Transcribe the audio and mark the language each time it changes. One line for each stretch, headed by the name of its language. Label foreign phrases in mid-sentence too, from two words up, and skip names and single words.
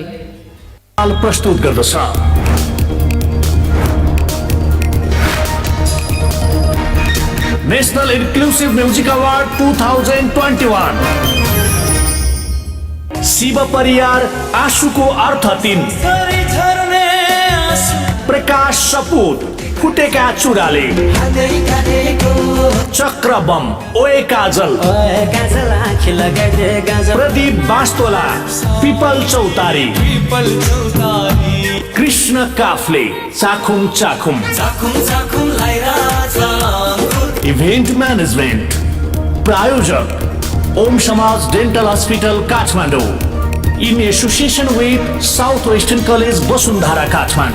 Nepali: प्रस्तुत गर्दछ नेशनल इन्क्लुसिभ म्युजिक अवार्ड 2021। शिव परियार आँसुको अर्थ 3। प्रकाश सपुत फुटेका चुराले। चक्र बम ओए काजल। प्रदीप बास्तोला पिपल चौतारी। कृष्ण काफले चाखुम चाखुम।
English: event management
Nepali: प्रायोजक ओम समाज डेन्टल हस्पिटल काठमाडौँ
English: in association with Southwestern College Basundhara Kathmandu.